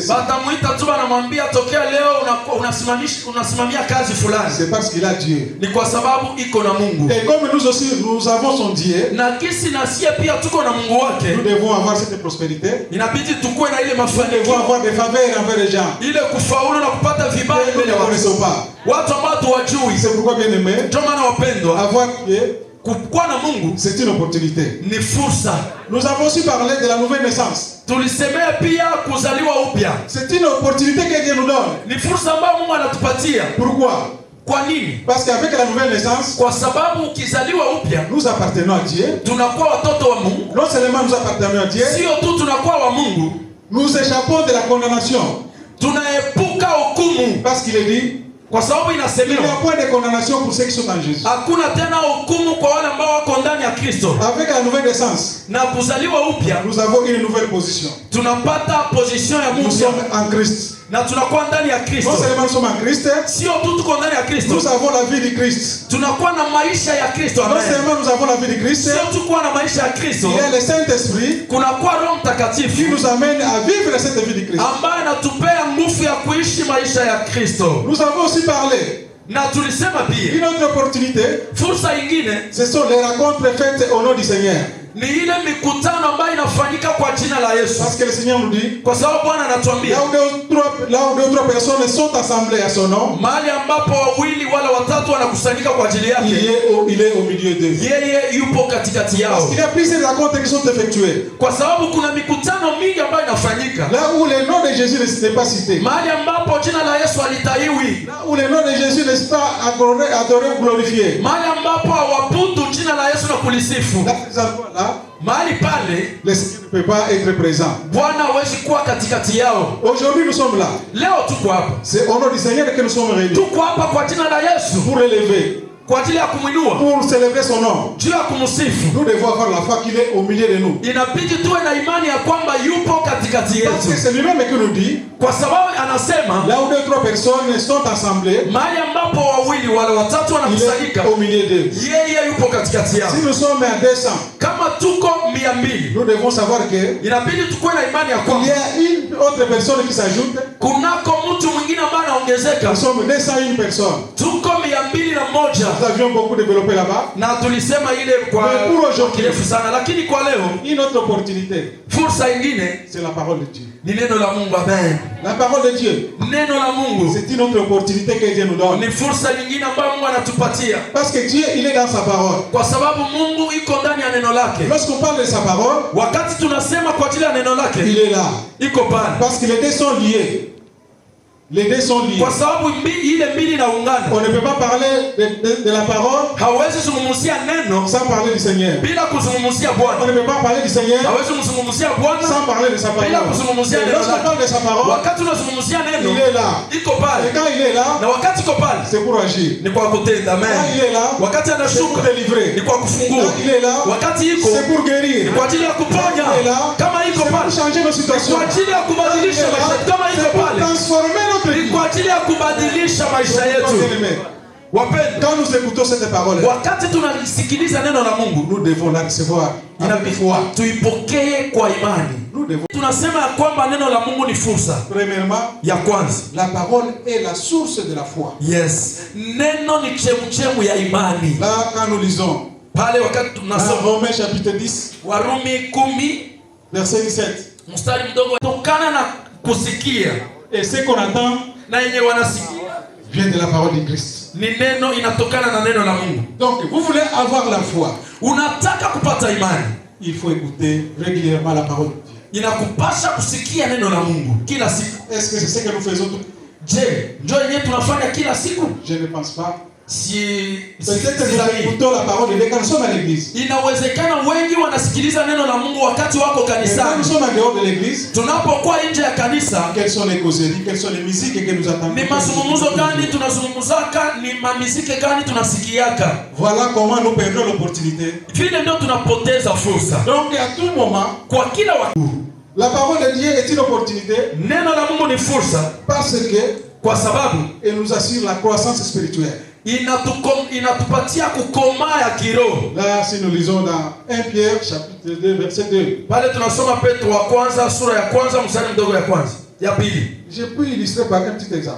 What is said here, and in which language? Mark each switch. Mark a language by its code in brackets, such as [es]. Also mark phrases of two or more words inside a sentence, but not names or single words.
[sw] batamuita tu, anamwambia tokea leo unasimamia kazi fulani. [fr] C'est parce qu'il a Dieu. [sw] Ni kwa sababu iko na Mungu, [fr] Et comme nous aussi, nous avons son Dieu, [sw] na kisi na sie pia tuko na Mungu wake. [fr] nous devons avoir cette prospérité. [sw] Inabidi tukue na ile [fr] Nous devons [sw] mafanikio, [fr] avoir des faveurs envers les gens. [sw] ile kufaulu na kupata vibali [fr] Nous [sw] mbele [fr] ne [sw] ya [fr] connaissons [sw] watu, [fr] pas. [sw] watu ambao tuwajui. [fr] C'est pourquoi, bien aimé, [sw] Ndio maana wapendwa, [fr] avoir Dieu, [sw] kuwa na Mungu [fr] c'est une opportunité. [sw] ni fursa. [fr] Nous avons aussi parlé de la nouvelle naissance. [sw] Tulisemea pia kuzaliwa upya [fr] C'est une opportunité que Dieu nous donne. [sw] ni fursa ambayo Mungu anatupatia. [fr] Pourquoi? [sw] Kwa nini? [fr] Parce qu'avec la nouvelle naissance, [sw] Kwa sababu ukizaliwa upya [fr] nous appartenons à Dieu. [sw] tunakuwa watoto wa Mungu. [fr] Non seulement nous appartenons à Dieu, [sw] Sio tu tunakuwa wa Mungu, [fr] nous échappons de la condamnation. [sw] tunaepuka hukumu, [fr] Parce qu'il est dit, [sw] kwa sababu [fr] il n'y a [sw] inasemewa [fr] point de condamnation pour ceux qui sont en Jésus. [sw] hakuna tena hukumu kwa wale ambao wako ndani ya Kristo. [fr] Avec la nouvelle naissance, [sw] Na kuzaliwa upya [fr] nous avons une nouvelle position. [sw] tunapata position ya [fr] Nous [sw] Mungu [fr] sommes en Christ. [sw] na tunakuwa ndani ya Kristo. [fr] Non seulement nous sommes en Christ, [sw] Sio tu tuko ndani ya Kristo, [fr] nous avons la vie du Christ. [sw] tunakuwa na maisha ya Kristo. [fr] Non Amen. seulement nous avons la vie du Christ, [sw] Sio tu kuwa na maisha ya Kristo, [fr] il y a le Saint-Esprit [sw] kunakuwa Roho [fr] qui [sw] Mtakatifu [fr] nous amène à vivre cette vie du Christ. [sw] ambaye anatupea nguvu ya kuishi maisha ya Kristo. [fr] Nous avons aussi parlé [sw] Na tulisema pia [fr] d'une autre opportunité, [sw] fursa ingine [fr] ce sont les rencontres faites au nom du Seigneur. [sw] Ni ile mikutano ambayo inafanyika kwa jina la Yesu. [fr] Parce que le Seigneur nous dit, [sw] Kwa sababu Bwana anatuambia [fr] là où deux ou trois personnes sont assemblées à son nom, [sw] mahali ambapo wawili wala watatu wanakusanyika kwa ajili yake, [fr] il est au milieu d'eux. [sw] yeye yupo katikati [fr] Parce [sw] yao. [fr] qu'il y a plusieurs rencontres qui sont effectuées. [sw] Kwa sababu kuna mikutano mingi ambayo inafanyika [fr] Là où le nom de Jésus n'est pas cité. [sw] mahali ambapo jina la Yesu alitaiwi, [fr] Là où le nom de Jésus n'est pas adoré ou glorifié. [sw] mahali ambapo hawabudu jina la Yesu na kulisifu, [fr] Là, [sw] mahali pale [fr] le Seigneur ne peut pas être présent. [sw] Bwana hawezi kuwa katikati yao. [fr] Aujourd'hui, nous sommes là. [sw] Leo tuko hapa, [fr] C'est au nom du Seigneur que nous sommes réunis. [sw] tuko hapa kwa jina la Yesu, [fr] Pour l'élever, [sw] kwa ajili ya kumwinua, [fr] pour célébrer son nom. [sw] juu ya kumsifu. [fr] Nous devons avoir la foi qu'il est au milieu de nous. [sw] Inabidi tuwe na imani ya kwamba yupo katikati [fr] Parce que [sw] yetu, [fr] c'est lui-même qui nous dit, [sw] kwa sababu anasema [fr] là où deux ou trois personnes sont assemblées, [sw] mahali ambapo wawili wala watatu [fr] il [sw] wanakusanyika, [fr] est au milieu d'eux. [sw] yeye yupo katikati yao. [fr] Si nous sommes à 200, [sw] Kama tuko 200, [fr] nous devons savoir que [sw] inabidi tukuwe na imani ya [fr] il y [sw] kwamba [fr] a une autre personne qui s'ajoute. [sw] kunako mtu mwingine ambaye anaongezeka. [fr] Nous sommes 201 personnes. [sw] Tuko 201 [fr] Nous avions beaucoup développé là-bas. [sw] na tulisema ile kwa [fr] Mais pour aujourd'hui, [sw] kirefu sana, lakini kwa leo [fr] une autre opportunité, [sw] fursa ingine [fr] c'est la parole de Dieu. [sw] ni neno la Mungu. Amen. [fr] La parole de Dieu, [sw] Neno la Mungu [fr] c'est une autre opportunité que Dieu nous donne. [sw] ni fursa nyingine ambayo Mungu anatupatia, [fr] Parce que Dieu, il est dans sa parole. [sw] kwa sababu Mungu iko ndani ya neno lake. [fr] Lorsqu'on parle de sa parole, [sw] Wakati tunasema kwa ajili ya neno lake, [fr] il est là. [sw] iko pale, [fr] Parce que les deux sont liés. Les deux sont liés. [sw] kwa sababu ile mbili inaungana. [fr] On ne peut pas parler de la parole [sw] Hawezi zungumzia neno [fr] sans parler du Seigneur. [sw] bila kuzungumzia [fr] On [sw] Bwana. [fr] ne peut pas parler du Seigneur [sw] Hawezi kuzungumzia Bwana [fr] sans parler de sa parole. [sw] bila kuzungumzia [fr] Et [sw] neno [fr] lorsqu'on [sw] lake. [fr] parle de sa parole, [sw] Wakati tunazungumzia neno, [fr] il est là. [sw] iko [fr] Et [sw] pale, [fr] quand il est là, [sw] na wakati iko pale [fr] c'est pour agir. [sw] ni kwa kutenda. [fr] Quand Amen. il est là, [sw] Wakati [fr] c'est pour [sw] anashuka [fr] délivrer. [sw] ni kwa kufungua. [fr] Quand il est là, [sw] Wakati iko [fr] c'est pour [sw] ni [fr] guérir. [sw] kwa ajili ya kuponya. [fr] Quand il est là, [sw] Kama iko [fr] c'est pour [sw] pale [fr] changer nos [sw] ni [fr] situations. [sw] kwa ajili ya [fr] Quand il [sw] kubadilisha [fr] est [sw] maisha [fr] là, [sw] yetu. Kama iko [fr] c'est pour [sw] pale [fr] transformer notre [sw] ni [fr] vie. [sw] kwa ajili ya kubadilisha maisha yetu. [fr] Bien-aimés, [sw] Wapendwa, [fr] quand nous écoutons cette parole, [sw] wakati tunalisikiliza neno la Mungu, [fr] nous devons la recevoir avec foi. [sw] tuipokee kwa imani. [fr] Nous devons. [sw] Tunasema ya kwamba neno la Mungu ni fursa [fr] Premièrement, [sw] ya kwanza. [fr] la parole est la source de la foi. [sw] Yes, neno ni chemuchemu ya imani. [fr] Là, quand nous lisons [sw] Pale wakati [fr] dans [sw] tunasoma [fr] Romains chapitre 10, [sw] Warumi 10 [fr] verset 17, [sw] mstari mdogo, tokana na kusikia [fr] et ce qu'on attend [sw] na yenye wanasikia [fr] vient de la parole de Christ. [sw] ni neno, inatokana na neno la Mungu. [fr] Donc, vous voulez avoir la foi, [sw] Unataka kupata imani, [fr] il faut écouter régulièrement la parole de Dieu. [sw] inakupasha kusikia neno la Mungu kila siku. [fr] Est-ce que c'est ce que nous faisons tous? [sw] Je, ndio yenyewe tunafanya kila siku? [fr] Je ne pense pas. Peut-être que nous écoutons la parole de Dieu quand nous sommes à l'église. [sw] Inawezekana wengi wanasikiliza neno la Mungu wakati wako [fr] Et quand [sw] kanisani. [fr] nous sommes en dehors de l'église, [sw] Tunapokuwa nje ya kanisa, [fr] quelles sont les causeries, quelles sont les musiques que nous attendons? [sw] ni mazungumzo gani tunazungumzaka, ni mamiziki gani tunasikiaka? [fr] Voilà comment nous perdons l'opportunité. [sw] Vile ndio tunapoteza fursa. [fr] Donc à tout moment, [sw] Kwa kila wakati [fr] la parole de Dieu est une opportunité [sw] neno la Mungu ni fursa, [fr] parce que [sw] kwa sababu [fr] elle nous assure la croissance spirituelle. [sw] inatupatia kukomaa ya kiroho. [fr] Là, si nous lisons dans 1 Pierre chapitre 2 verset 2, [sw] Pale tunasoma Petro wa kwanza sura ya kwanza mstari mdogo ya kwanza ya pili. [fr] je peux illustrer par un petit exemple.